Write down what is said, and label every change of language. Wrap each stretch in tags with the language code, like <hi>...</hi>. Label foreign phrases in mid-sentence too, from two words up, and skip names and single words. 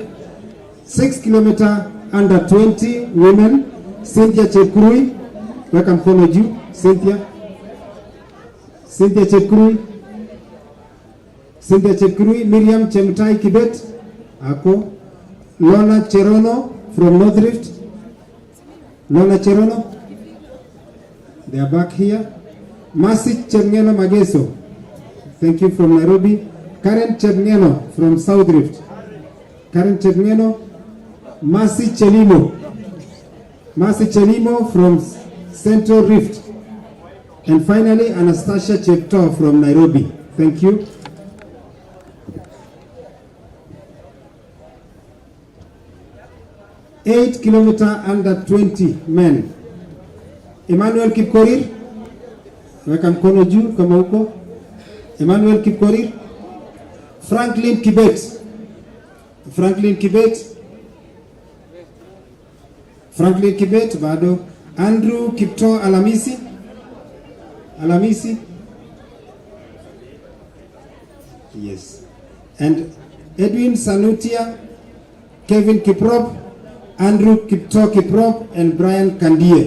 <en>6-kilometer under 20 women, Cynthia Chepkirui, welcome, follow you, Cynthia Chepkirui, Miriam Chemtai Kibet, Ako, Lona Cherono from North Rift, Lona Cherono, they are back here. Masi Cherneno Mageso, thank you, from Nairobi. Karen Cherneno from South Rift. Karen Cherneno. Masi Chelimo from Central Rift. And finally, Anastasia Chepto from Nairobi. Thank you. Eight kilometer under 20 men.</en> <sw>Emmanuel Kipkorir, weka mkono juu kama huko.</sw> <en>Emmanuel Kipkorir, Franklin Kibet, Franklin Kibet bado, Andrew Kipto Alamisi, yes, and Edwin Sanutia, Kevin Kiprop, Andrew Kipto Kiprop, and Brian Kandie.</en>